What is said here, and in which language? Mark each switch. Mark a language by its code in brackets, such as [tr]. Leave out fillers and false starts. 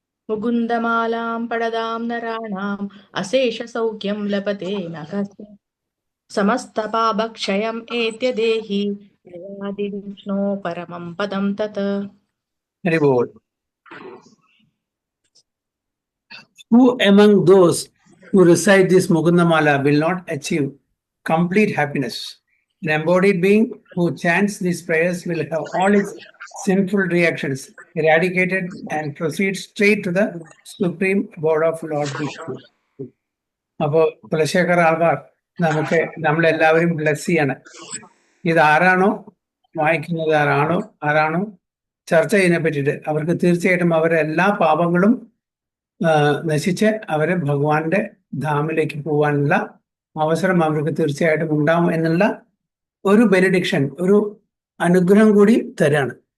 [sa] മുകുന്ദമാലാം പഠതാം നരാണാം അശേഷ സൗഖ്യം ലഭതേന കസ്വിത് സമസ്ത പാപക്ഷയം ഏത്യദേഹി പ്രയാതി വിഷ്ണു പരമം പദം തത്. [en] Very good. Who among those who recite this Mukundamala will not achieve complete happiness? An embodied being who chants these prayers will have all its sinful reactions eradicated and proceed straight to the Supreme Board of Lord Vishnu. [ml] അപ്പോൾ കുലശേഖർ ആൾക്കാർ നമ്മളെല്ലാവരും bless ചെയ്യാണ്. ഇത് ആരാണോ വായിക്കുന്നത്, ആരാണോ ചർച്ച ചെയ്യുന്നതിനെ പറ്റിയിട്ട് അവർക്ക് തീർച്ചയായിട്ടും അവരുടെ എല്ലാ പാപങ്ങളും നശിച്ച് അവരെ ഭഗവാന്റെ ധാമിലേക്ക് പോകാനുള്ള അവസരം അവർക്ക് തീർച്ചയായിട്ടും ഉണ്ടാവും എന്നുള്ള ഒരു ബെനഡിക്ഷൻ, ഒരു അനുഗ്രഹം കൂടി തരാണ്.